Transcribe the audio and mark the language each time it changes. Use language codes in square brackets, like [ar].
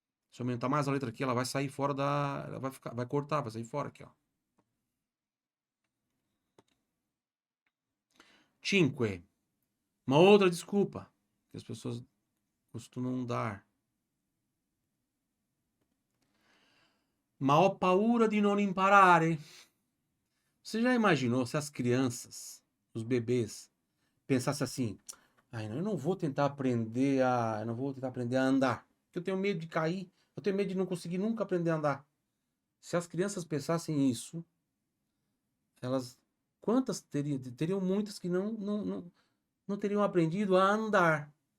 [pt] Se eu aumentar mais a letra aqui, ela vai sair fora da. Ela vai cortar, vai sair fora aqui, ó. 5. Uma outra desculpa que as pessoas costumam dar. [it] Ma ho paura di non imparare. [pt] Você já imaginou se as crianças, os bebês, pensassem assim: "Ai, não, eu não vou tentar aprender a, eu não vou tentar aprender a andar, porque eu tenho medo de cair, eu tenho medo de não conseguir nunca aprender a andar". Se as crianças pensassem isso, elas quantas teriam muitas que não teriam aprendido a andar.